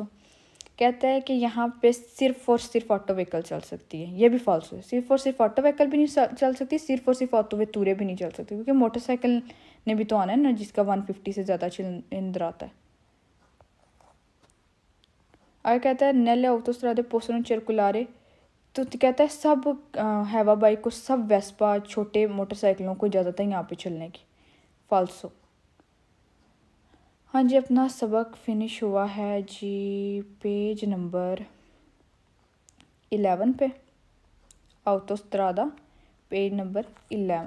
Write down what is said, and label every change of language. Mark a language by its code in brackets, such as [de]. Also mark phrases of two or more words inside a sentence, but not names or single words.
[ur] کہتا ہے کہ یہاں پہ صرف اور صرف [en] auto vehicle [ur] چل سکتی ہے، یہ بھی فالسو ہے. صرف اور صرف [en] auto vehicle [ur] بھی نہیں چل سکتی، صرف اور صرف [it] auto vetture [ur] بھی نہیں چل سکتی، کیونکہ موٹرسائیکل نے بھی تو آنا ہے نا جس کا 150 سے زیادہ چلندراتا ہے. آگے کہتا ہے [it] नेले autostrade possono circolare, [ur] تو کہتا ہے سب ہیوا بائیک کو، سب ویسپا چھوٹے موٹرسائیکلوں کو اجازت ہے یہاں پہ چلنے کی. فالسو۔ ہاں جی، اپنا سبق فنش ہوا ہے جی [en] page number 11 [ur] पे, autostrada [en] page number 11.